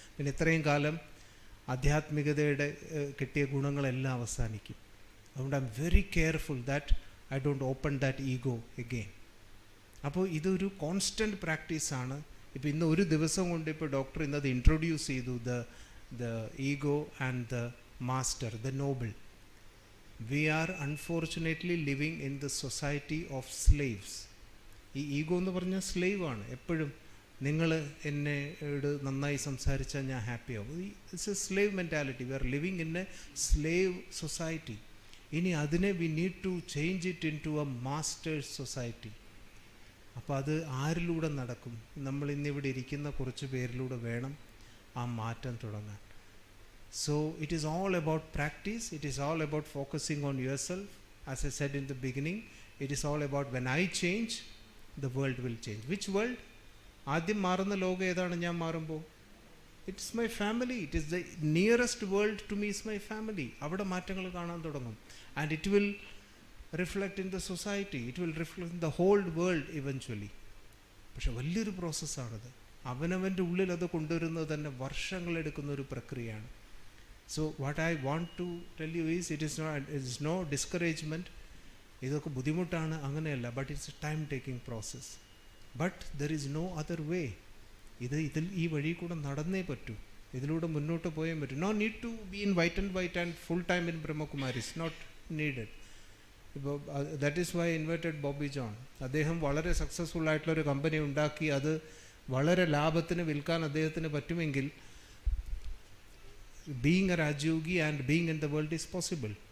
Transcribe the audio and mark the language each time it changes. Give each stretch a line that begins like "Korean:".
Malayalam: പിന്നെ ഇത്രയും കാലം ആധ്യാത്മികതയുടെ കിട്ടിയ ഗുണങ്ങളെല്ലാം അവസാനിക്കും. അതുകൊണ്ട്
English: I am very careful that I don't open that ego again.
Malayalam: അപ്പോൾ ഇതൊരു കോൺസ്റ്റൻറ്റ് പ്രാക്ടീസാണ്. ഇപ്പോൾ ഇന്ന് ഒരു ദിവസം കൊണ്ട് ഇപ്പോൾ ഡോക്ടർ ഇന്നത് ഇൻട്രൊഡ്യൂസ് ചെയ്തു,
English: The ego and the master, the noble. We are unfortunately living in the society of slaves.
Malayalam: ഈ ഈഗോ എന്ന് പറഞ്ഞാൽ സ്ലേവാണ്. എപ്പോഴും നിങ്ങൾ എന്നോട് നന്നായി സംസാരിച്ചാൽ ഞാൻ ഹാപ്പിയാവും.
English: It's a slave mentality. We are living in a slave society.
Malayalam: ഇനി അതിനെ
English: We need to change it into a masters society.
Malayalam: അപ്പോൾ അത് ആരിലൂടെ നടക്കും? നമ്മൾ ഇന്നിവിടെ ഇരിക്കുന്ന കുറച്ച് പേരിലൂടെ വേണം ആ മാറ്റം തുടങ്ങാൻ.
English: So it is all about practice. It is all about focusing on yourself. As I said in the beginning, it is all about when I change, the world will change. Which world?
Malayalam: ആദ്യം മാറുന്ന ലോകം ഏതാണ് ഞാൻ മാറുമ്പോൾ?
English: It's my family. It is the nearest world to me is my family.
Malayalam: അവിടെ മാറ്റങ്ങൾ കാണാൻ തുടങ്ങും.
English: And it will reflect in the society. It will reflect in the whole world eventually.
Malayalam: പക്ഷെ വലിയൊരു പ്രോസസ്സാണത്. അവനവൻ്റെ ഉള്ളിൽ അത് കൊണ്ടുവരുന്നത് തന്നെ വർഷങ്ങളെടുക്കുന്ന ഒരു പ്രക്രിയയാണ്.
English: So what I want to tell you is it is no discouragement.
Malayalam: ഇതൊക്കെ ബുദ്ധിമുട്ടാണ് അങ്ങനെയല്ല,
English: but it's a time taking process. But there is no other way.
Malayalam: ഇതിൽ ഈ വഴി കൂടെ നടന്നേ പറ്റൂ, ഇതിലൂടെ മുന്നോട്ട് പോയേ പറ്റൂ.
English: No need to be in white and full time in Brahma Kumaris, not needed.
Malayalam: ഇപ്പോൾ
English: that is why I invited Bobby John.
Malayalam: അദ്ദേഹം വളരെ സക്സസ്ഫുൾ ആയിട്ടുള്ളൊരു കമ്പനി ഉണ്ടാക്കി അത് വളരെ ലാഭത്തിന് വിൽക്കാൻ അദ്ദേഹത്തിന് പറ്റുമെങ്കിൽ
English: Being a rajayogi and being in the world is possible.